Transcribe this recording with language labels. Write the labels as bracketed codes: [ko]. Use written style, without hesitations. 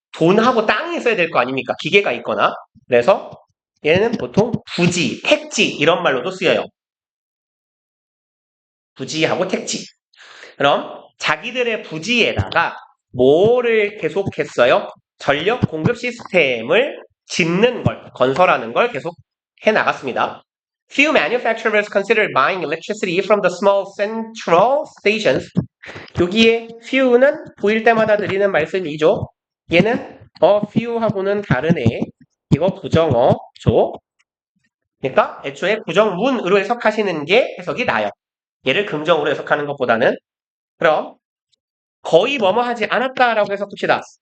[ko] 돈하고 땅이 있어야 될 거 아닙니까? 기계가 있거나. 그래서 얘는 보통 부지, 택지 이런 말로도 쓰여요. 부지하고 택지. 그럼 자기들의 부지에다가 뭐를 계속했어요? 전력 공급 시스템을 짓는 걸, 건설하는 걸 계속 해 나갔습니다. [en] Few manufacturers consider buying electricity from the small central stations. [ko] 여기에 few는 보일 때마다 드리는 말씀이죠. 얘는 few하고는 다르네. 이거 부정어죠. 그러니까 애초에 부정문으로 해석하시는 게 해석이 나요. 얘를 긍정으로 해석하는 것보다는. 그럼 거의 뭐뭐 하지 않았다라고 해석합시다.